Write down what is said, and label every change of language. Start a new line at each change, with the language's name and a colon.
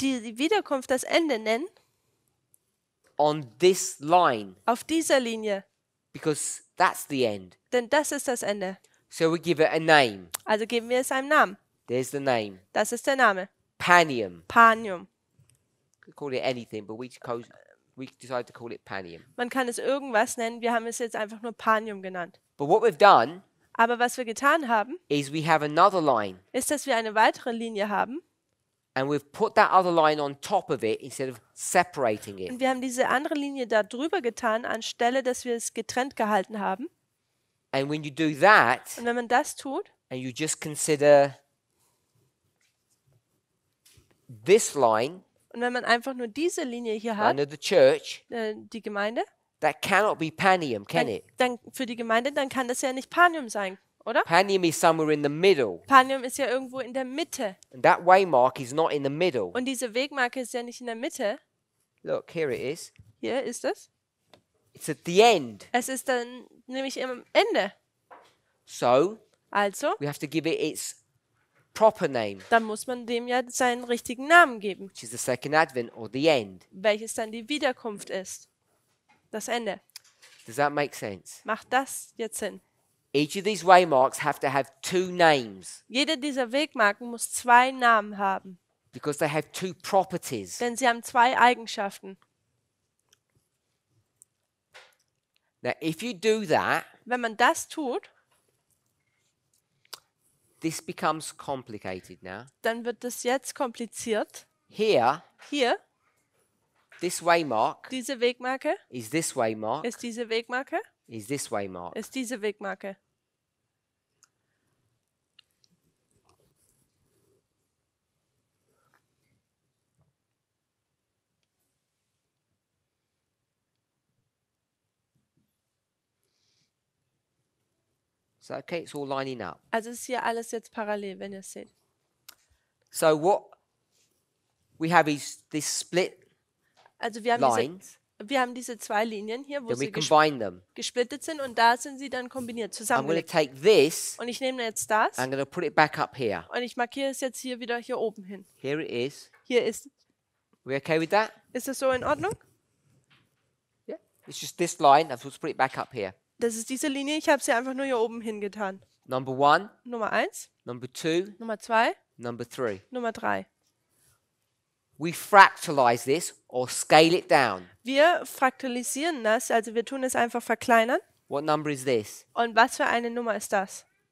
German: die Wiederkunft, das Ende nennen,
English: on this line,
German: auf dieser Linie,
English: because that's the end.
German: denn das ist das Ende.
English: So we give it a name.
German: Also geben wir es einem Namen.
English: There's the name.
German: Das ist der Name.
English: Panium.
German: Panium.
English: Could call it anything, but we decided to call it Panium.
German: Man kann es irgendwas nennen, wir haben es jetzt einfach nur Panium genannt.
English: But what we've done
German: Aber was wir getan haben,
English: is we have another line,
German: ist, dass wir eine weitere Linie haben
English: and we've put that other line on top of it instead of separating it.
German: und wir haben diese andere Linie da drüber getan, anstelle, dass wir es getrennt gehalten haben.
English: And when you do that,
German: Und wenn man das tut
English: and you just consider this line,
German: und wenn man einfach nur diese Linie hier hat,
English: line of the church,
German: die Gemeinde,
English: that cannot be Panium, can it?
German: dann für die Gemeinde, dann kann das ja nicht Panium sein, oder?
English: Panium is somewhere in the middle,
German: Panium ist ja irgendwo in der Mitte
English: and that waymark is not in the middle.
German: und diese Wegmarke ist ja nicht in der Mitte.
English: Look, here it is.
German: Hier ist es.
English: It's at the end.
German: Es ist dann nämlich am Ende.
English: So
German: Also,
English: we have to give it its proper name,
German: dann muss man dem ja seinen richtigen Namen geben,
English: which is the second advent or the end.
German: welches dann die Wiederkunft ist. Das Ende.
English: Does that make sense?
German: Macht das jetzt Sinn?
English: Each of these waymarks have to have two names
German: Jede dieser Wegmarken muss zwei Namen haben,
English: because they have two properties.
German: denn sie haben zwei Eigenschaften.
English: Now, if you do that,
German: Wenn man das tut,
English: this becomes complicated now.
German: dann wird es jetzt kompliziert.
English: Here,
German: Hier,
English: this waymark
German: diese Wegmarke
English: is this waymark,
German: ist diese Wegmarke,
English: is this waymark.
German: ist diese Wegmarke.
English: So, okay, it's all lining up.
German: Also ist hier alles jetzt parallel, wenn ihr es seht.
English: So what we have is this split
German: Also wir haben diese zwei Linien hier, wo
English: then we
German: sie
English: combine them.
German: gesplittet sind und da sind sie dann kombiniert,
English: I'm going to
German: zusammengelegt.
English: take this,
German: Und ich nehme jetzt das
English: I'm going to put it back up here.
German: und ich markiere es jetzt hier wieder hier oben hin.
English: Here it is.
German: Hier ist.
English: We okay with that?
German: Ist das so in Ordnung?
English: Yeah. It's just this line, I've just put it back up here.
German: Das ist diese Linie, ich habe sie einfach nur hier oben hingetan.
English: Number 1,
German: Nummer 1,
English: number 2,
German: Nummer 2,
English: number 3.
German: Nummer 3.
English: We fractalize this or scale it down.
German: Wir fraktalisieren das, also wir tun es einfach verkleinern.
English: What number is this?
German: Und was für eine Nummer ist das?